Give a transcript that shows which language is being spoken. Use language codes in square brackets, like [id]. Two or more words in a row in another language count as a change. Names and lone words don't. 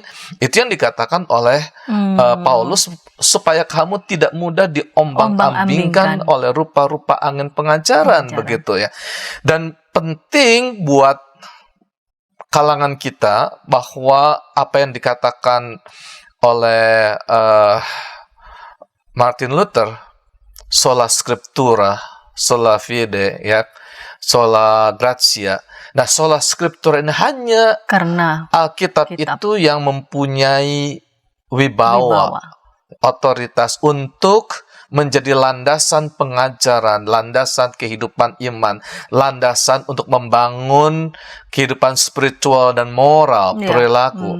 [id] Itu yang dikatakan oleh Paulus, supaya kamu tidak mudah diombang-ambingkan oleh rupa-rupa angin pengajaran begitu ya. Dan penting buat kalangan kita bahwa apa yang dikatakan oleh Martin Luther, [la] sola scriptura, sola fide, ya, sola gratia. [id] Nah, [la] sola scriptura [id] ini hanya karena Alkitab itu yang mempunyai wibawa, otoritas untuk menjadi landasan pengajaran, landasan kehidupan iman, landasan untuk membangun kehidupan spiritual dan moral, perilaku.